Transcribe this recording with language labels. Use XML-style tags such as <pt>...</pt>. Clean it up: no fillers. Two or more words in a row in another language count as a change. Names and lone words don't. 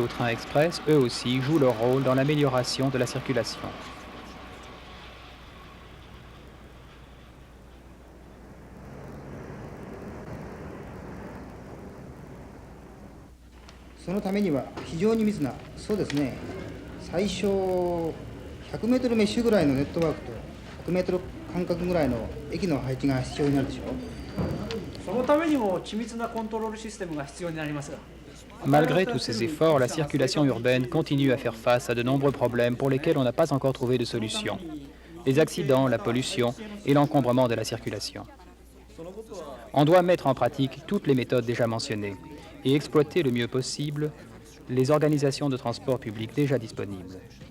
<fr>train express, eux aussi, jouent leur rôle dans l'amélioration de la circulation.</fr> <ja>そのためには非常に密な、そうですね、最小100メートルメッシュぐらいのネットワークと100メートル間隔ぐらいの駅の配置が必要になるでしょう。そのためにも緻密なコントロールシステムが必要になりますが。</ja> <fr>Malgré tous ces efforts, la circulation urbaine continue à faire face à de nombreux problèmes pour lesquels on n'a pas encore trouvé de solution. Les accidents, la pollution et l'encombrement de la circulation. On doit mettre en pratique toutes les méthodes déjà mentionnées et exploiter le mieux possible les organisations de transport public déjà disponibles.</fr>